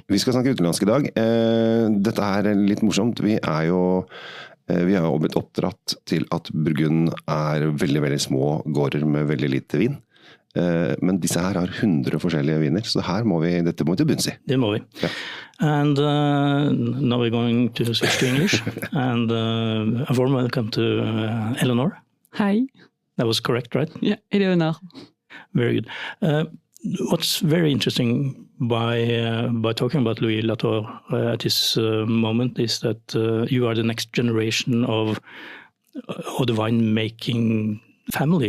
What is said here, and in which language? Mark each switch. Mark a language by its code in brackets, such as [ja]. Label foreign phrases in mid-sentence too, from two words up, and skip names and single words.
[no] Vi skal snakke utenlandsk i dag. Dette er litt morsomt. Vi har jo blitt oppdratt til at Burgund er veldig, veldig små gårder med veldig lite vin. Men disse her har 100 forskjellige viner, så dette må vi til bunns i. Det må vi. Ja. [en] And now we're going to switch to English. And a warm welcome to Eléonore. Hi. That was correct, right? Yeah, Eléonore. Very good. What's very interesting by talking about Louis Latour at this moment is that you are the next generation of the wine-making family.